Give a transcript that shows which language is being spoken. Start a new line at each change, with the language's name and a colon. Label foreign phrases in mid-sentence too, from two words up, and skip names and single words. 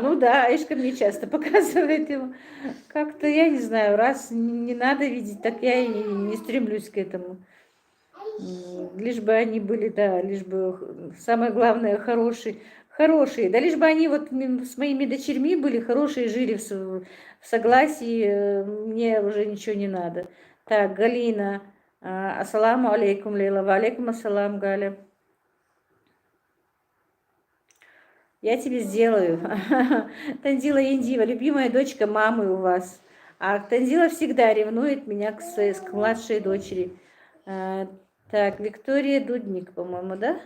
Russian: Ну да, Эшка мне часто показывает его. Как-то, я не знаю, раз не надо видеть, так я и не стремлюсь к этому. Лишь бы они были, да, лишь бы, самое главное, хорошие. Да лишь бы они вот с моими дочерьми были хорошие, жили в согласии, мне уже ничего не надо. Так, Галина,
Arabic: السلام عليكم، Лейла، وعليكم السلام,
Russian: Галя. Я тебе сделаю. Тандила Индива, любимая дочка мамы у вас. А Танзила всегда ревнует меня к младшей дочери. Так, Виктория Дудник, по-моему, да?